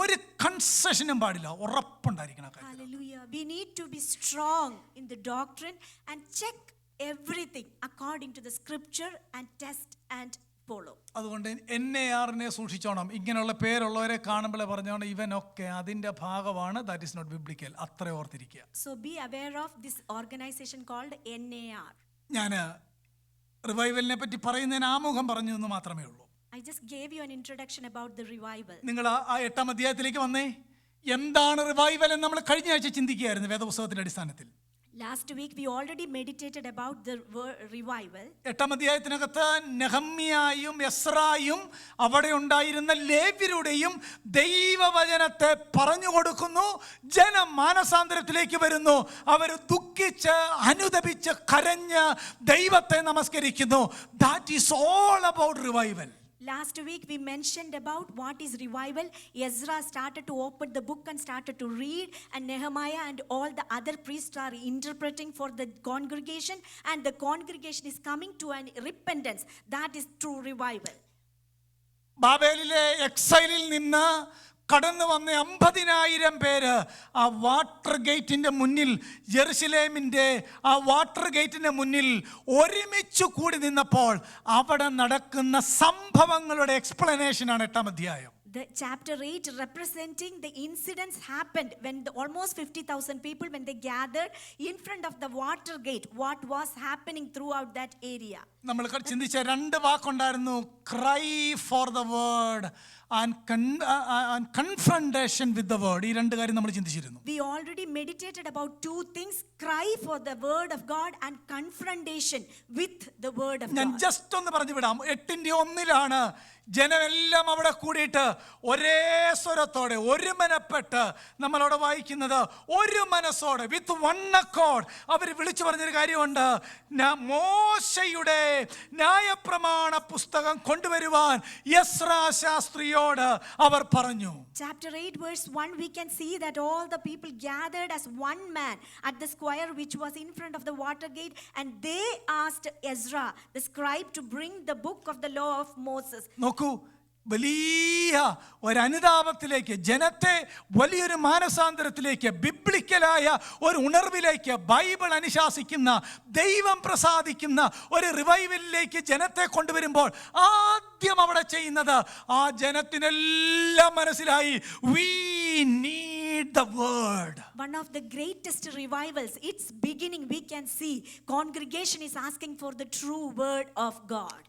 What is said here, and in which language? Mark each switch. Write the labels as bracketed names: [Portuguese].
[Malayalam] ഒരു കൺസെഷനും പാടില്ല, ഉറപ്പുണ്ടായിരിക്കണം. [English] We need to be strong in the doctrine and check everything according to the scripture and test and follow. [Malayalam] അതുകൊണ്ട് NARനെ സൂക്ഷിച്ചോണം. ഇങ്ങനെയുള്ള പേരുള്ളവരെ കാണുമ്പോഴേ പറഞ്ഞോണം ഇവനൊക്കെ അതിൻ്റെ ഭാഗമാണ്. [English] That is not biblical. [Malayalam] അത്ര ഓർത്തിരിക്കുക. [English] So be aware of this organization called NAR. [Malayalam] ഞാൻ റിവൈവലിനെ പറ്റി പറയുന്നതിന് ആമുഖം പറഞ്ഞു എന്ന് മാത്രമേ ഉള്ളൂ. [English] I just gave you an introduction about the revival. [Malayalam] നിങ്ങൾ ആ 8-ാം അധ്യായത്തിലേക്ക് വന്നേ. എന്താണ് റിവൈവൽ എന്ന് നമ്മൾ കഴിഞ്ഞ ആഴ്ച ചിന്തിക്കുകയായിരുന്നു വേദപുസ്തകത്തിന്റെ അടിസ്ഥാനത്തിൽ. [English] Last week we already meditated about the revival. [Malayalam] 8-ാം അധ്യായത്തിനകത്ത് നെഹമ്യായും എസ്രായും അവിടെ ഉണ്ടായിരുന്ന ലേവ്യരുടെയും ദൈവവചനത്തെ പറഞ്ഞു കൊടുക്കുന്നു. ജനം മാനസാന്തരത്തിലേക്ക് വരുന്നു. അവർ ദുഃഖിച്ച് അനുതപിച്ച് കരഞ്ഞ് ദൈവത്തെ നമസ്കരിക്കുന്നു. [English] That is all about revival. Last week we mentioned about what is revival. Ezra started to open the book and started to read, and Nehemiah and all the other priests are interpreting for the congregation, and the congregation is coming to an repentance. That is true revival. [Malayalam] ബാബേലിലെ എക്സൈലിൽ നിന്ന് കടന്നു വന്ന 50,000 പേര് ആ water ഗേറ്റിൻ്റെ മുന്നിൽ, ജെറുസലേമിൻ്റെ ആ water ഗേറ്റിൻ്റെ മുന്നിൽ ഒരുമിച്ച് കൂടി നിന്നപ്പോൾ അവിടെ നടക്കുന്ന സംഭവങ്ങളുടെ എക്സ്പ്ലനേഷനാണ് 8-ാം അധ്യായം. [English] The chapter 8 representing the incidents happened when almost 50,000 people, when they gathered in front of the water gate, what was happening throughout that area. [Malayalam] നമ്മൾ ചിന്തിച്ച 2 വാക്കുണ്ടായിരുന്നു, [English] cry for the word [Malayalam] and confrontation with the word. ഈ 2 കാര്യം നമ്മൾ ചിന്തിച്ചിരുന്നു. [English] We already meditated about 2 things, cry for the word of God and confrontation with the word of [Malayalam] ഞാൻ [English] God. [Malayalam] Just ഒന്ന് പറഞ്ഞു വിടാം. 8-1 ജനമെല്ലാം അവിടെ കൂടിയിട്ട് ഒരേ സ്വരത്തോടെ ഒരുമനപ്പെട്ട് നമ്മളവിടെ വായിക്കുന്നത് ഒരു മനസ്സോടെ [English] with one accord [Malayalam] അവർ വിളിച്ചു പറഞ്ഞൊരു കാര്യമുണ്ട്. മോശയുടെ ന്യായപ്രമാണ പുസ്തകം കൊണ്ടുവരുവാൻ എസ്രാ ശാസ്ത്രിയോട് അവർ പറഞ്ഞു. [English] Chapter 8 verse 1, we can see that all the people gathered as one man at the square which was in front of the water gate, and they asked Ezra the scribe to bring the book of the law of Moses. [Malayalam] നോക്കൂ, വലിയ ഒരു അനുതാപത്തിലേക്ക്, ജനത്തെ വലിയൊരു മാനസാന്തരത്തിലേക്ക്, ബിബ്ലിക്കലായ ഒരു ഉണർവിലേക്ക്, Bible അനുശാസിക്കുന്ന, ദൈവം പ്രസാദിക്കുന്ന ഒരു റിവൈവലിലേക്ക് ജനത്തെ കൊണ്ടുവരുമ്പോൾ ആദ്യം അവിടെ ചെയ്യുന്നത്, ആ ജനത്തിനെല്ലാം മനസ്സിലായി, [English] we need the word. One of the greatest revivals, its beginning we can see congregation is asking for the true word of God.